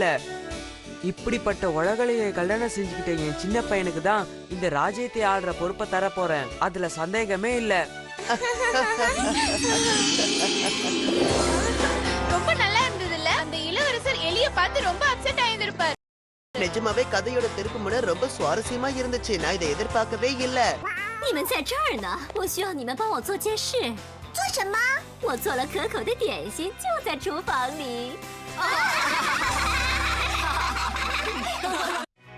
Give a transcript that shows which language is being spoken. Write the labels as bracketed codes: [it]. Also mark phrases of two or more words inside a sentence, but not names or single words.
[ta] இப்படிப்பட்ட உலகலையை கல்யாணம் செஞ்சுக்கிட்ட என் சின்ன பையனுக்கு தான் இந்த ராஜ்யத்தை ஆடுற பொறுப்பை தர போறேன். அதுல சந்தேகமே இல்ல. ரொம்ப நல்லா இருந்ததுல்ல? அந்த இளவரசர் எலிய பார்த்து ரொம்ப அப்செட் ஆயிருந்திருப்பார். நிஜமாவே கதையோட திருப்பு முனை ரொம்ப சுவாரஸ்யமா இருந்துச்சு. நான் இதை எதிர்பார்க்கவே இல்ல. [zh] 你们在这儿呢，我需要你们帮我做件事。做什么？我做了可口的点心，就在厨房里。